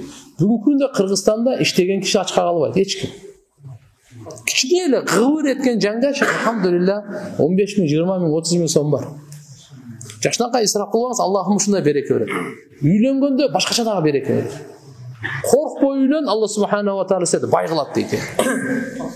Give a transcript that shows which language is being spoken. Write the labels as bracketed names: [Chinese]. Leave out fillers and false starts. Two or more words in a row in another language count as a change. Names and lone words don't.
[Kyrgyz] Бүгүнкү күндө Кыргызстанда иштеген киши ачка калбайт, эч ким. Кичине эле кыбыр эткен жангачы, алхамдулилла, 15 миң, 20 миң, 30 миң сом бар. Жакшынакай ысырап кылбаңыз, Аллахым ушундай береке берет. Үйлөнгөндө башкача дагы береке берет. Коркпой үйлөн, [Arabic] الله سبحانه وتعالى [Kyrgyz] сени бай кылат дейт.